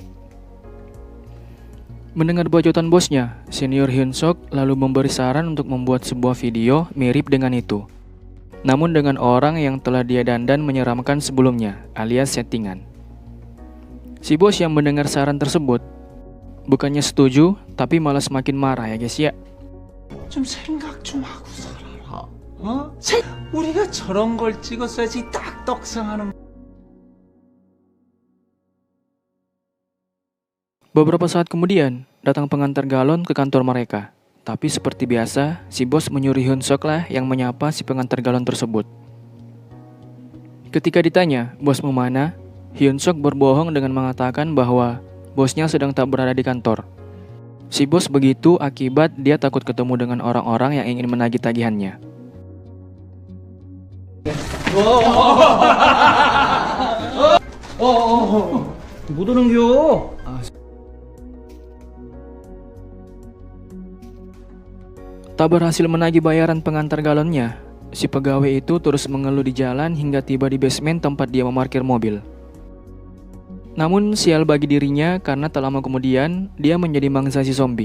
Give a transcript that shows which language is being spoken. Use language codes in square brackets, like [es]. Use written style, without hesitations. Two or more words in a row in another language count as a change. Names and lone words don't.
[id] Mendengar bacotan bosnya, senior Hyun Sok lalu memberi saran untuk membuat sebuah video mirip dengan itu. Namun dengan orang yang telah dia dandan menyeramkan sebelumnya, alias settingan. Si bos yang mendengar saran tersebut, bukannya setuju, tapi malah semakin marah ya guys ya. [ko] 좀 생각 좀 하고 살아라. 우리가 저런 걸 찍었어야지 딱 떡상하는. [id] Beberapa saat kemudian, datang pengantar galon ke kantor mereka. Tapi seperti biasa, si bos menyuruh Hyun Sok lah yang menyapa si pengantar galon tersebut. Ketika ditanya, bos mau mana? Hyun Sok berbohong dengan mengatakan bahwa bosnya sedang tak berada di kantor. Si bos begitu akibat dia takut ketemu dengan orang-orang yang ingin menagih tagihannya. [ko] 못 오는겨. [id] Tak berhasil menagih bayaran pengantar galonnya, si pegawai itu terus mengeluh di jalan hingga tiba di basement tempat dia memarkir mobil. Namun sial bagi dirinya karena tak lama kemudian dia menjadi mangsa si zombie.